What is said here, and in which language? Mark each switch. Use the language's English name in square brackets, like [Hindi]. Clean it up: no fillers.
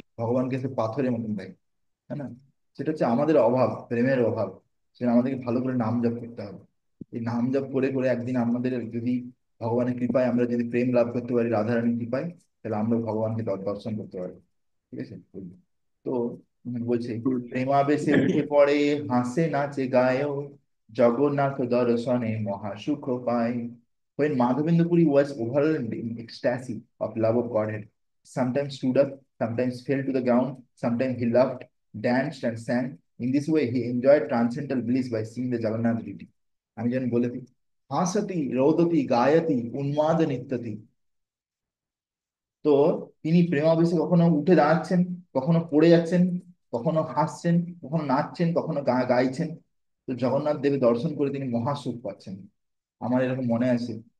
[Bangla] ভগবানকে সে পাথরের মতন দেখে, তাই না? সেটা হচ্ছে আমাদের অভাব, প্রেমের অভাব। সেটা আমাদেরকে ভালো করে নাম জপ করতে হবে। এই নাম জপ করে করে একদিন আমাদের যদি ভগবানের কৃপায় আমরা যদি প্রেম লাভ করতে পারি, রাধারানীর কৃপায়, তাহলে আমরা ভগবানকে দর্শন করতে পারি। ঠিক আছে? তো বলছে হুম। প্রেমাবেশে উঠে পড়ে, হাসে নাচে গায়, জগন্নাথ দর্শনে মহাসুখ পায়। [English] When Madhavendra Puri was overwhelmed in ecstasy of love of Godhead, sometimes stood up, sometimes fell to the ground, sometimes he laughed, danced and sang. In this way he enjoyed transcendental bliss by seeing the Jagannath deity. [Bangla] আমি যেন বলে দিই, [Sanskrit] হাসতি রোদতি গায়তি উন্মাদ নিত্যতি। [Bangla] তো তিনি প্রেমাবেশে কখনো উঠে দাঁড়াচ্ছেন, কখনো পড়ে যাচ্ছেন, কখনো হাসছেন, কখনো নাচছেন, কখনো গাইছেন। তো জগন্নাথ দেবের দর্শন করে তিনি মহাসুখ পাচ্ছেন। আমার এরকম মনে আছে।